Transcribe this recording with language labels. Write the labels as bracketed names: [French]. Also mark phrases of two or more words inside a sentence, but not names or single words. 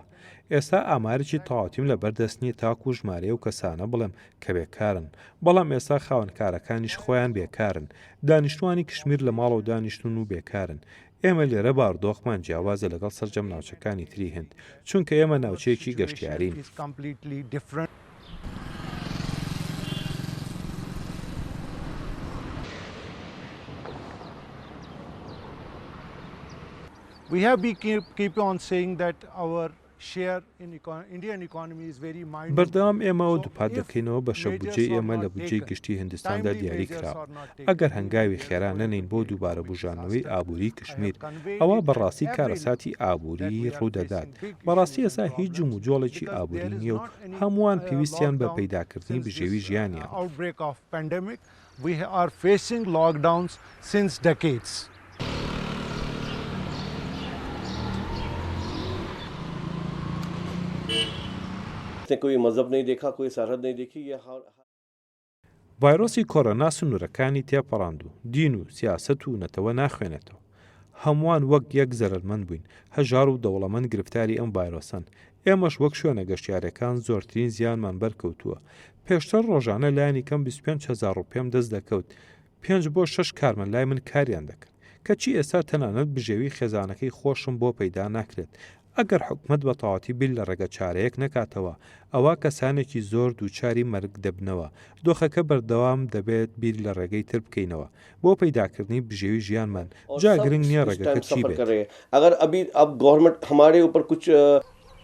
[Central Kurdish] ئێستا ئامارێکی تەواوەتیم لەبەردەست نییە تاکو ژمارەیە و کەسانە بڵێم کە بێکارن. بەڵام ئێستا خاوەنکارەکانیش خۆیان بێکارن. دانیشتوانی کشمیر لە ماڵەوە دانیشتون و بێکارن. ئێمە لێرە باردۆخمان جیاوازە لەگەڵ سەرجەم ناوچەکانی تری هەند، چونکە ئێمە ناوچەیەکی گەشتیارین. [English] We have keep on saying that our share in Indian economy is very minor. [Central Kurdish] بەردەوام ئێمەوە دووپات دەکەینەوە بە شەوبجێی ئێمە لە بودجێی گشتی هندستاندا دیاری کراوە. ئەگەر هەنگاوی خێرا نەنین بۆ دووبارە بژانەوەی ئابوری کشمیر، ئەوە بەڕاستی کارەساتی ئابوری ڕوودەدات. بەڕاستی ئێستا هیچ جوم و جۆڵێکی ئابوری نییە و هەمووان پێویستیان بە پەیداکردنی بژێوی ژیانیان. [English] We are facing lockdowns since decades. [Hindi] कोई मजहब नहीं देखा, कोई सरहद नहीं देखी. [Central Kurdish] ڤایرۆسی کۆڕۆنا سنوورەکانی تێپەڕاند و دین و سیاست و نەتەوە ناخوێنێتەوە. هەمووان وەک یەک زەرمەند بووین، هەژار و دەوڵەمەند گرفتاری ئەم ڤایرۆسن. ئێمەش وەک شوێنە گەشتیارەکان زۆرترین زیانمان بەرکەوتووە. پێشتر ڕۆژانە لایەنی کەم 25,000 ڕوپێم دەست دەکەوت. 5 بۆ 6 کارمەند لای من کاریان دەکرد. کەچی ئێستا تەنانەت بژێوی خێزانەکەی خۆشم بۆ پەیدا ناکرێت. ئەگەر حکومەت بە تەواوەتی بیل لە ڕێگە چارەیەک نەکاتەوە، ئەوە کەسانێکی زۆر دووچاری مەرگ دەبنەوە. دۆخەکە بەردەوام دەبێت بیر لە ڕێگەی تر بکەینەوە بۆ پەیداکردنی بژێوی ژیانمان. جا گرنگ نییە ڕێگەکە چی بێت. [Hindi] अगर अभी अब गवर्नमेंट हमारे ऊपर कुछ